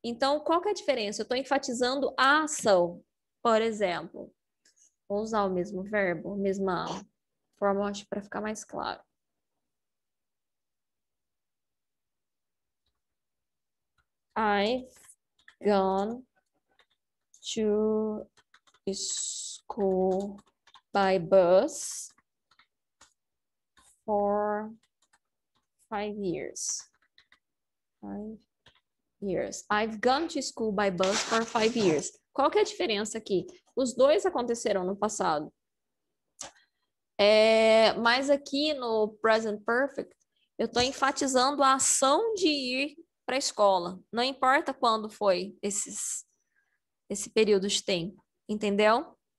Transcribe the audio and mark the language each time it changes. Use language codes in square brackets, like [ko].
[pt] Então, qual que é a diferença? Eu estou enfatizando a ação. Por exemplo, vou usar o mesmo verbo, a mesma forma, acho, para ficar mais claro. [en] I've gone to school by bus for 5 years. 5 years. I've gone to school by bus for 5 years. [pt] Qual que é a diferença aqui? Os dois aconteceram no passado. Mas aqui no present perfect, eu estou enfatizando a ação de ir para a escola. Não importa quando foi esse período de tempo, entendeu?